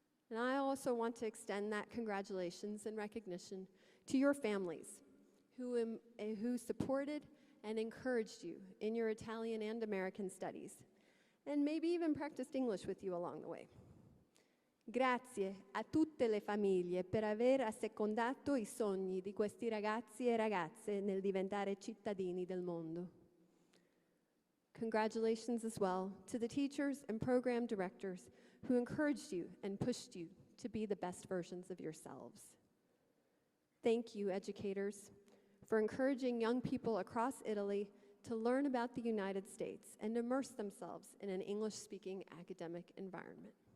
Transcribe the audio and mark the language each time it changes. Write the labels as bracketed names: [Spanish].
[English] And I also want to extend that congratulations and recognition to your families who supported and encouraged you in your Italian and American studies, and maybe even practiced English with you along the way. [Italian] Grazie a tutte le famiglie per aver assecondato I sogni di questi ragazzi e ragazze nel diventare cittadini del mondo. [English] Congratulations as well to the teachers and program directors who encouraged you and pushed you to be the best versions of yourselves. Thank you, educators, for encouraging young people across Italy to learn about the United States and immerse themselves in an English-speaking academic environment.